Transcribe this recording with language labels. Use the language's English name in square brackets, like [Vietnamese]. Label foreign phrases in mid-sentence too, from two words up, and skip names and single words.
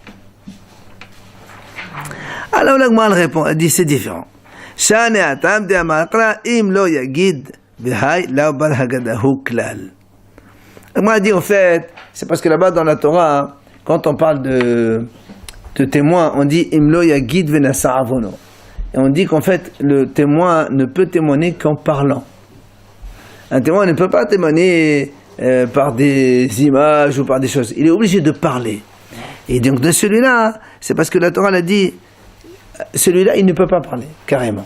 [French] Alors la Gemara répond, elle dit c'est différent. La Gemara dit en fait, c'est parce que là-bas dans la Torah, quand on parle de témoin, on dit [Hebrew] אם לא יגיד ונשא עונו. [French] Et on dit qu'en fait, le témoin ne peut témoigner qu'en parlant. Un témoin ne peut pas témoigner par des images ou par des choses. Il est obligé de parler. Et donc de celui-là, c'est parce que la Torah l'a dit, celui-là, il ne peut pas parler, carrément.